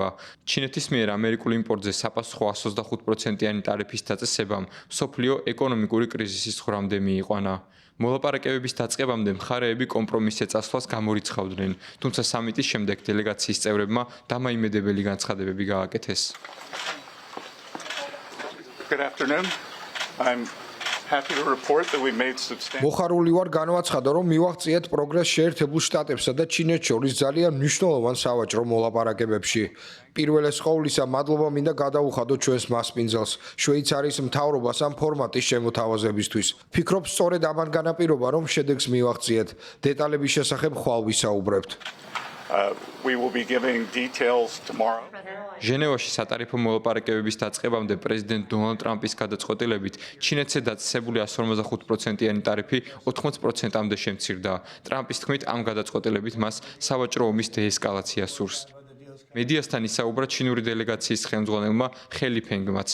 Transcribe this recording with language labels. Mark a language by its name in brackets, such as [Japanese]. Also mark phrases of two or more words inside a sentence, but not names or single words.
[Georgian] ჩინეთის მიერ ამერიკულ იმპორტზე საპასუხო 125%-იანი ტარიფის დაწესებამ მსოფლიო ეკონომიკური კრიზისის ხრამდე მიიყვანა. მოლაპარაკებების დაწყებამდე მხარეები კომპრომისზე წასვლას გამორიცხავდნენ, თუმცა სამიტის შემდეგ დელეგაციის წევრებმა დამაიმედებელი განცხადებები გააკეთეს. [English] Good afternoon. I'm happy to report that we made substantial. [Georgian] მოხარული ვარ განვაცხადა, რომ მივაღწიეთ პროგრესს შეერთებულ შტატებსა და ჩინეთს შორის ძალიან მნიშვნელოვან სავაჭრო მოლაპარაკებებში. პირველეს ყოვლისა, მადლობა მინდა გადაუხადო ჩვენს მასპინძელს, შვეიცარიის მთავრობას ამ ფორმატის შემოთავაზებისთვის. ფიქრობ, სწორედ ამან განაპირობა, რომ შედეგს მივაღწიეთ. დეტალების შესახებ ხვალ ვისაუბრებთ. [English] We will be giving details tomorrow. [Georgian] ჟენევაში სატარიფო მოლაპარაკებების დაწყებამდე პრეზიდენტ დონალდ ტრამპის გადაწყვეტილებით ჩინეთზე დაწესებული 155%-იანი ტარიფი 80%-მდე შემცირდა. ტრამპის თქმით, ამ გადაწყვეტილებით მას სავაჭრო ომის დეესკალაცია სურს. მედიასთან ისაუბრა ჩინური დელეგაციის ხელმძღვანელმა ხელი ფენგმაც.